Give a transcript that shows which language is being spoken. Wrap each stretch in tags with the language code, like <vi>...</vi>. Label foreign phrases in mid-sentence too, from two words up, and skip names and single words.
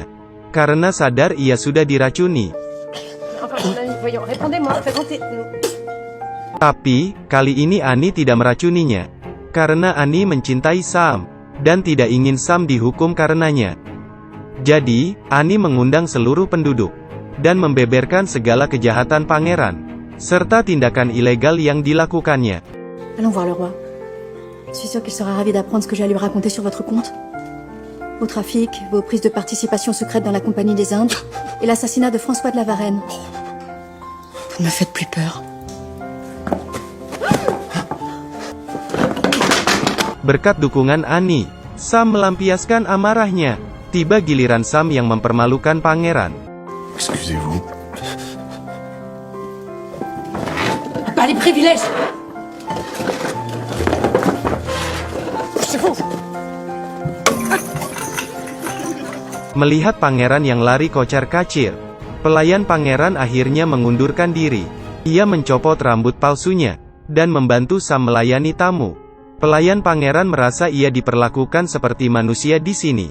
<id>Karena sadar ia sudah diracuni. Tapi, kali ini Annie tidak meracuninya. Karena Annie mencintai Sam, dan tidak ingin Sam dihukum karenanya. Jadi, Annie mengundang seluruh penduduk, dan membeberkan segala kejahatan pangeran, serta tindakan ilegal yang dilakukannya.</id> <fr>Allons voir le roi. Je suis sûre qu'il sera ravi d'apprendre ce que j'ai à lui raconter sur votre compte. Vos trafics, vos prises de participation secrètes dans la Compagnie des Indes, et l'assassinat de François de la Varenne. Vous ne me faites plus peur.</fr> <id>Berkat dukungan Annie, Sam melampiaskan amarahnya. Tiba giliran Sam yang mempermalukan pangeran.</id> <fr>Excusez-vous. Pas les privilèges. C'est vous.</fr> <id>Melihat pangeran yang lari kocar-kacir, pelayan pangeran akhirnya mengundurkan diri. Ia mencopot rambut palsunya, dan membantu Sam melayani tamu. Pelayan pangeran merasa ia diperlakukan seperti manusia di sini.</id>